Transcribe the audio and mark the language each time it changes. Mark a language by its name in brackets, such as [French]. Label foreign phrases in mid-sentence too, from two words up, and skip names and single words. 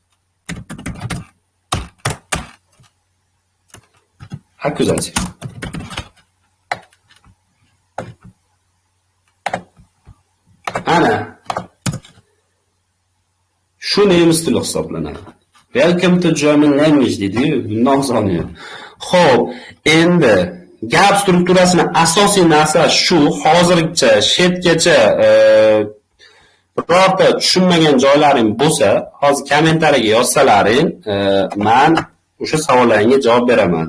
[Uzbek] Akkuzativ. Ana shu nemis tili hisoblanadi. [English] Welcome to German language [Uzbek] dedi-yu, bundan osoni. Xo'p, endi gap strukturasini asosiy narsa shu, hozirgacha shetgacha birorta tushunmagan joylaring bo'lsa, hozir kommentariyaga yozsalaring, men o'sha savollaringga javob beraman.